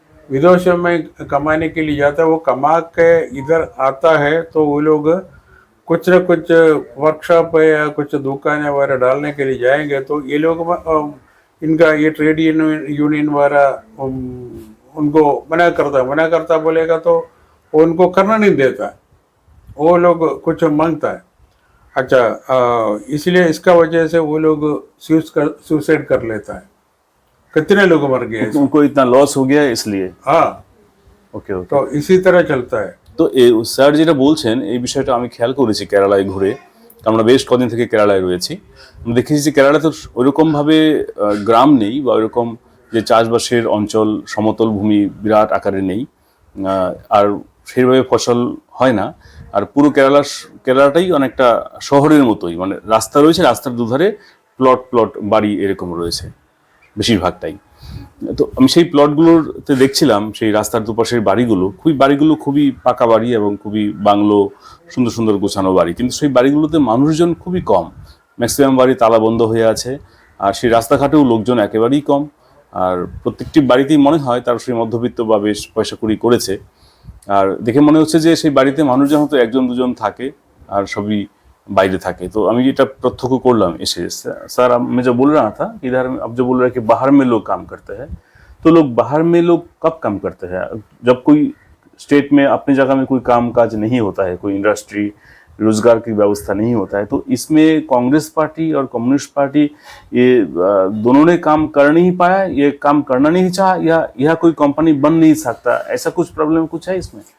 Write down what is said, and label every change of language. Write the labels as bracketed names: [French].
[Hindi] विदेशों में कमाने के लिए जाता है। वो कमा के इधर आता है तो वो लोग कुछ न कुछ वर्कशॉप या कुछ दुकानें वगैरह डालने के लिए जाएंगे, तो ये लोग इनका ये ट्रेड यूनियन वगैरह उनको मना करता बोलेगा तो वो उनको करना नहीं देता, वो लोग कुछ मांगता है। अच्छा, इसलिए इसका वजह से वो लोग सुसाइड कर लेता है। कितने लोग मर गए ऐसे। उनको इतना लॉस हो गया है इसलिए? हाँ, [English] Okay okay. [Hindi] तो इसी तरह चलता है। [Bangla] তো স্যার যেটা বলছেন এই বিষয়টা আমি খেয়াল করেছি কেরালায় ঘুরে, আমরা বেশ কদিন থেকে কেরালায় রয়েছি। আমি দেখেছি যে কেরালাতে তো ওইরকমভাবে গ্রাম নেই বা ওইরকম যে চাষবাসের অঞ্চল, সমতল ভূমি বিরাট আকারে নেই, আর সেইভাবে ফসল হয় না। আর পুরো কেরালাটাই অনেকটা শহরের মতোই, মানে রাস্তা রয়েছে, রাস্তার দুধারে প্লট বাড়ি এরকম রয়েছে বেশিরভাগটাই। তো আমি সেই প্লটগুলোতে দেখছিলাম, সেই রাস্তার দুপাশের বাড়িগুলো খুবই পাকা বাড়ি এবং খুবই বাংলো, সুন্দর সুন্দর গোছানো বাড়ি, কিন্তু সেই বাড়িগুলোতে মানুষজন খুবই কম, ম্যাক্সিমাম বাড়ি তালা বন্ধ হয়ে আছে। আর সেই রাস্তাঘাটেও লোকজন একেবারেই কম। আর প্রত্যেকটি বাড়িতেই মনে হয় তার সেই মধ্যবিত্ত বা বেশ পয়সা কুড়ি করেছে। আর দেখে মনে হচ্ছে যে সেই বাড়িতে মানুষজন হয়তো একজন দুজন থাকে আর সবই বাইরে থাকে। तो আমি এটা প্রত্যক্ষ করলাম এসে। [Hindi] सर मैं जो बोल रहा था, इधर अब जो बोल रहे हैं कि बाहर में लोग काम करते हैं, तो बाहर में लोग कब काम करते हैं? जब कोई स्टेट में अपनी जगह में कोई काम काज नहीं होता है, कोई इंडस्ट्री रोजगार की व्यवस्था नहीं होता है, तो इसमें कांग्रेस पार्टी और कम्युनिस्ट पार्टी ये दोनों ने काम कर नहीं पाया, ये काम करना नहीं चाहा, या यह कोई कंपनी बन नहीं सकता, ऐसा कुछ प्रॉब्लम कुछ है इसमें?